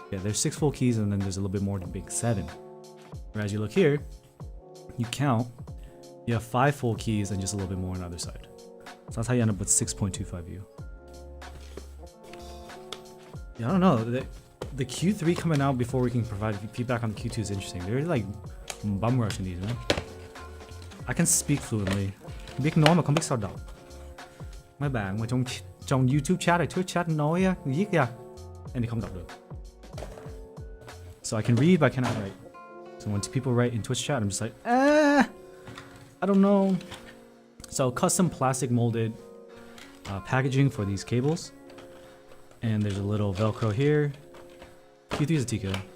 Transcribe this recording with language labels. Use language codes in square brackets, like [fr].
[en] Yeah, there's 6 full keys, and then there's a little bit more to make 7. Whereas you look here, you count, you have 5 full keys and just a little bit more on the other side. So that's how you end up with 6.25U. Yeah, I don't know. The Q3 coming out before we can provide feedback on the Q2 is interesting. They're like bum rushing these, man. I can speak fluently. [vi] Biết nói mà không biết sao đọc. Mấy bạn mà trong YouTube chat hay Twitch chat nói viết ra, [en] and they [vi] không đọc được. [en] So I can read, but I cannot write. So when people write in Twitch chat, I'm just like, I don't know. So custom plastic molded packaging for these cables. And there's a little Velcro here. Q3 is a TK.